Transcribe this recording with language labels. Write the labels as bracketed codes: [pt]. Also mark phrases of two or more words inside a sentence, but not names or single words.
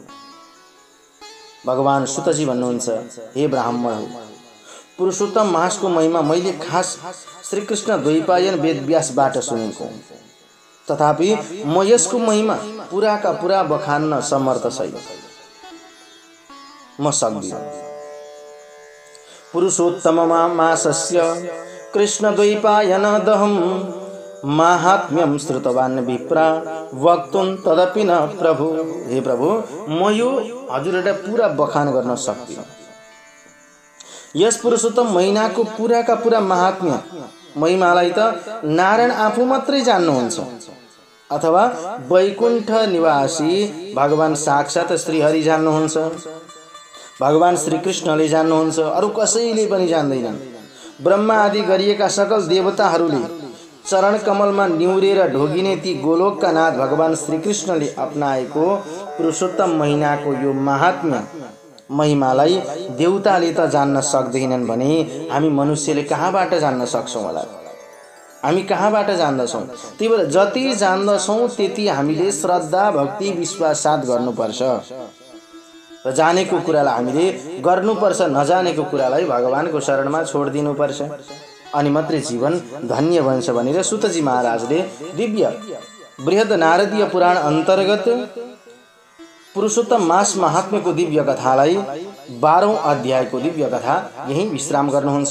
[ne] भगवान सुतजी भन्नुहुन्छ, हे ब्राह्मण, पुरुषोत्तम मासको महिमा मैले खास श्रीकृष्ण द्वैपायन वेदव्यासबाट सुनेको, तथापि म यसको महिमा पुराका पुरा बखान्न समर्थ छैन, म सक्दिनँ। [sa] पुरुषोत्तम मासस्य कृष्ण द्वैपायन दहम माहात्म्यम श्रुतवान् विप्रा वक्तुं तदपि न प्रभु। [ne] हे प्रभु, म यो हजुरलाई पूरा बखान गर्न सक्दिनँ। यस पुरुषोत्तम महिनाको पुराका पुरा महात्म्य महिमालाई त नारायण आफू मात्रै जान्नुहुन्छ, अथवा वैकुण्ठ निवासी भगवान साक्षात श्रीहरि जान्नुहुन्छ, भगवान श्रीकृष्णले जान्नुहुन्छ, अरू कसैले पनि जान्दैनन्। ब्रह्मा आदि गरिएका सकल देवताहरूले चरण कमलमा निउरेर ढोगिने ती गोलोकका नाथ भगवान श्रीकृष्णले अपनाएको पुरुषोत्तम महिनाको यो महात्म्य महिमालाई देवताले त जान्न सक्दैनन् भने हामी मनुष्यले कहाँबाट जान्न सक्छौँ होला? हामी कहाँबाट जान्दछौँ। त्यही भएर जति जान्दछौँ त्यति हामीले श्रद्धा भक्ति विश्वास साथ गर्नुपर्छ र जानेको कुरालाई हामीले गर्नुपर्छ, नजानेको कुरालाई भगवानको शरणमा छोडिदिनुपर्छ, अनि मात्रै जीवन धन्य बन्छ भनेर सुतजी महाराजले दिव्य बृहद नारदीय पुराण अन्तर्गत पुरुषोत्तम मास महात्म्यको दिव्य कथालाई 12औं अध्यायको दिव्य कथा यही विश्राम गर्नुहुन्छ।